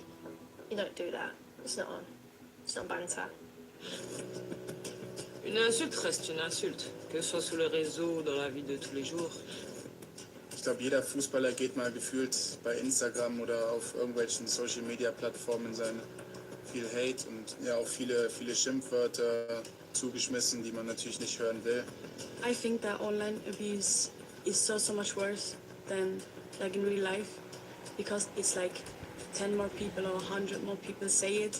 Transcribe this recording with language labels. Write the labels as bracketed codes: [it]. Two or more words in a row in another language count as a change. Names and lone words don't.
[en] You don't do that. It's not on. It's not banter. [fr] Une insulte reste une insulte, que ce soit sur les réseaux ou dans la vie de tous les jours. [de] Ich glaube, jeder Fußballer geht mal gefühlt bei Instagram oder auf irgendwelchen Social-Media-Plattformen viel Hate und ja auch viele Schimpfwörter zugeschmissen, die man natürlich nicht hören will. [en] I think that online abuse is so much worse than like in real life, because it's like 10 more people or 100 more people say it.